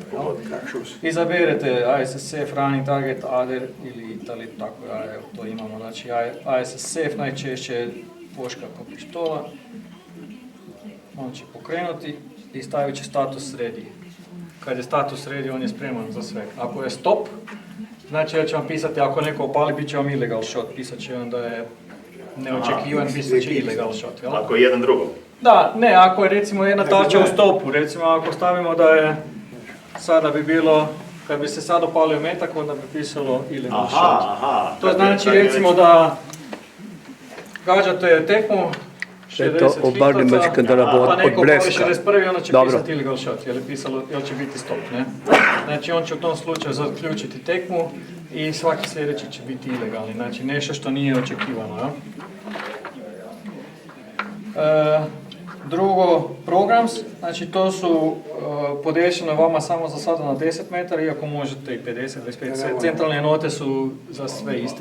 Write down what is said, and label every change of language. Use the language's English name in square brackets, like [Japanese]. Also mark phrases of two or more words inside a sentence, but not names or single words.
[Croatian] Izaberete ASSF, Running Target, Other ili Italy, tako da evo, to imamo. Znači, ASSF najčešće puška kao pištola. On će pokrenuti i stavit će status ready. Kad je status ready, on je spreman za sve. Ako je stop, znači da će vam pisati, ako neko opali, bit će vam [English] illegal shot. [Croatian] Pisat će vam da je neočekivan, pisat će [English] illegal shot. [Croatian] Jel? Ako je jedan drugom? Da, ne, ako je recimo jedna tarča u stopu, recimo ako stavimo da je, sada bi bilo, kad bi se sad opalio metak, onda bi pisalo [English] illegal shot. [Croatian] To znači recimo da gađate tekmu, Je to obarni mačka da rabo pa od neko bleska. opali 61, onda će Dobro. pisati [English] illegal shot, [Croatian] jer će biti stop, ne? Znači on će u tom slučaju zaključiti tekmu i svaki sljedeći će biti ilegalni, znači nešto što nije očekivano, ja? Drugo, programs, znači to su podešene vama samo za sada na 10 metara, iako možete i 50, 25, centralne note su za sve iste.